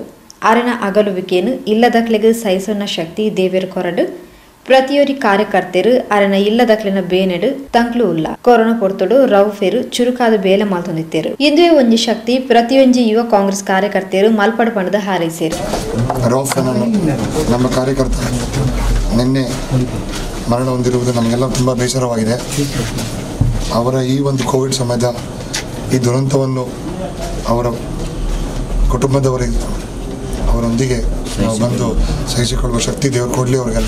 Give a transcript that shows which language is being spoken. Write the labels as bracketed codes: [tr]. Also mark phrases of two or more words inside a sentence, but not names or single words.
[tcy] ಅರೆನ ಅಗಲುವಿಕೆಯನ್ನು ಇಲ್ಲದಕ್ಲೆಗೆ ಸಹಿಸೋಣ ಶಕ್ತಿ ದೇವೇರು ಕೊರಡು ಪ್ರತಿಯೊರಿ ಕಾರ್ಯಕರ್ತರು ಅರೆನ ಇಲ್ಲದಕ್ಲಿನ ಬೇನೆಡು ತಂಕ್ಲು ಉಲ್ಲ ಕೊರೋನಾ ಪೊರ್ತುಡು ರೌಫೇರು ಚುರುಕಾದ ಬೇಲೆ ಮಾತೊಂದಿತ್ತೇರು. ಇಂದುವೆ ಒಂಜಿ ಶಕ್ತಿ ಪ್ರತಿಯೊಂಜಿ ಯುವ ಕಾಂಗ್ರೆಸ್ ಕಾರ್ಯಕರ್ತರು ಮಲ್ಪಡ ಪಣದ ಹಾರೈಸೇರು. [kn] ನಮ್ಮ ಕಾರ್ಯಕರ್ತ ನಿನ್ನೆ ಮರಣ ಹೊಂದಿರುವುದು ನಮಗೆಲ್ಲ ತುಂಬ ಬೇಸರವಾಗಿದೆ. ಅವರ ಈ ಒಂದು ಕೋವಿಡ್ ಸಮಯದ ಈ ದುರಂತವನ್ನು ಅವರ ಕುಟುಂಬದವರಿಗೆ ಅವರೊಂದಿಗೆ ನಾವು ಬಂದು ಸಹಿಸಿಕೊಳ್ಳುವ ಶಕ್ತಿ ದೇವರು ಕೊಡಲಿ ಅವರಿಗೆಲ್ಲ.